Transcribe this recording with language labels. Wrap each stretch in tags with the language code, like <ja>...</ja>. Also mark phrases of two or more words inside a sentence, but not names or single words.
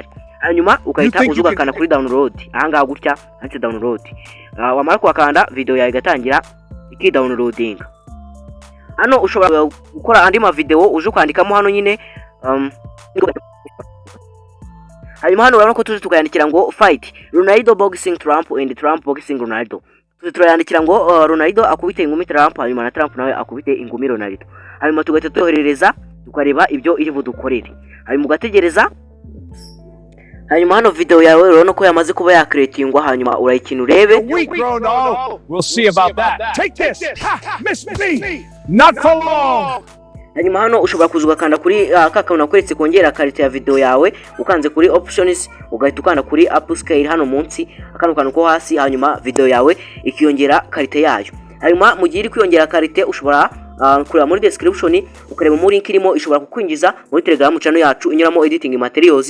<rw>Hanyuma ukahita uzugakana kuri download ahangaha gutya handitse download. Wamara kuhakanda video yawe igatangira iki-downloading. Hano ushobora gukora andi ma video uje kwandikamo hano nyine hanyuma hano urabona ko tuje tukayandikira ngo</rw> <en>fight Ronaldo boxing Trump and Trump boxing Ronaldo.</en> <rw>Turayandikira ngo Ronaldo akubite ingumi Trump, hanyuma na Trump nawe akubite ingumi Ronaldo. Hanyuma tugahita tuyoherereza tukareba ibyo iri budukorere, hanyuma ugategereza. Hanyuma hano video yawe urabona ko yamaze kuba yakreatingwa, hanyuma urayikina urebe.</rw> <en>We'll see about that. Take this. Miss me. Not for long.</en> <rw>Hanyuma hano ushobora kuza ugakanda kuri kakano nakweretse kongera quality ya video yawe, ukanze kuri options ugahita ukanda kuri AppScale hano munsi akano ko hasi, hanyuma video yawe ikiyongera quality yayo. Hanyuma mu gihe iri kwiyongera quality ushobora kureba muri description ukareba muri link irimo, ishobora kukwinjiza muri Telegram channel yacu inyuramo</rw> <en>editing materials.</en>